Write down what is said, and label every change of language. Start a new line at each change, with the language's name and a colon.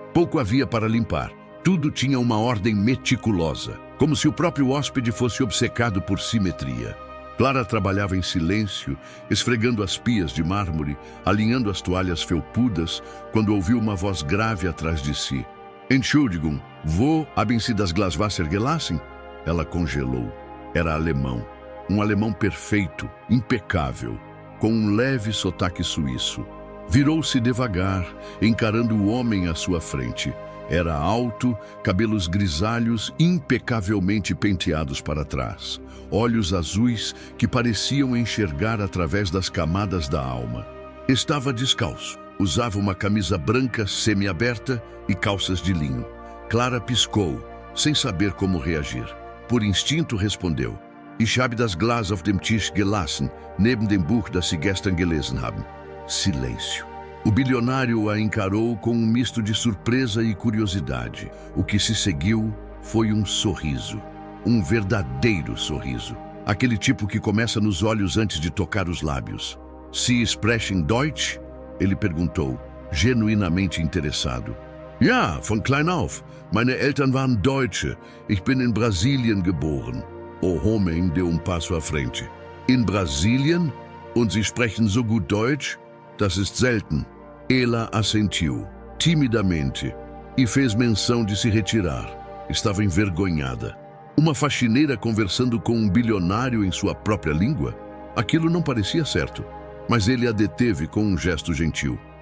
Portuguese: Pouco havia para limpar. Tudo tinha uma ordem meticulosa, como se o próprio hóspede fosse obcecado por simetria. Clara trabalhava em silêncio, esfregando as pias de mármore, alinhando as toalhas felpudas, quando ouviu uma voz grave atrás de si.
German: Entschuldigung, wo haben Sie das Glaswasser gelassen?
Portuguese: Ela congelou. Era alemão. Um alemão perfeito, impecável, com um leve sotaque suíço. Virou-se devagar, encarando o homem à sua frente. Era alto, cabelos grisalhos impecavelmente penteados para trás, olhos azuis que pareciam enxergar através das camadas da alma. Estava descalço, usava uma camisa branca semiaberta e calças de linho. Clara piscou, sem saber como reagir. Por instinto respondeu:
German: Ich habe das Glas auf dem Tisch gelassen, neben dem Buch das Sie gestern gelesen haben.
Portuguese: Silêncio. O bilionário a encarou com um misto de surpresa e curiosidade. O que se seguiu foi um sorriso. Um verdadeiro sorriso. Aquele tipo que começa nos olhos antes de tocar os lábios.
German: Sie sprechen Deutsch?
Portuguese: Ele perguntou, genuinamente interessado.
German: Ja, von klein auf. Meine Eltern waren Deutsche. Ich bin in Brasilien geboren.
Portuguese: O homem de passo à frente.
German: In Brasilien? Und Sie sprechen so gut Deutsch? Das ist selten.
Portuguese: Ela assentiu, timidamente, e fez menção de se retirar. Estava envergonhada. Uma faxineira conversando com um bilionário em sua própria língua? Aquilo não parecia certo, mas ele a deteve com um gesto gentil.